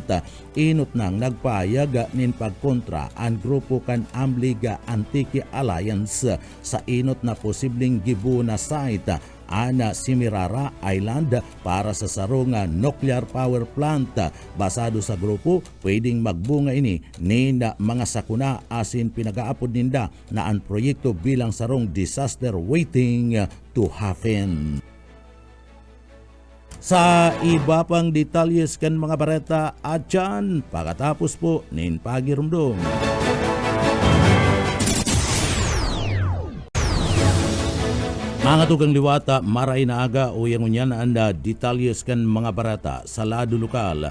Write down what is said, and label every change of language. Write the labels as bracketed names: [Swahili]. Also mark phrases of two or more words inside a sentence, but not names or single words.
[Bikol] Inot nang nagpahayag nin pagkontra ang grupo kan Amliga Antique Alliance sa inot na posibleng gibu na site ana Simirara Island para sa sarong [English] nuclear power plant. [Bikol] Basado sa grupo, pwedeng magbunga ini ni mga sakuna asin pinagaapod ninda na ang proyekto bilang sarong [English] disaster waiting to happen. [Bikol] Sa iba pang detalyes kan mga bareta at dyan, pagkatapos po nin pagirumdum. Mga tugang liwata, maray na aga o yung unyan anda detalyes kan mga barata sa lado lokal.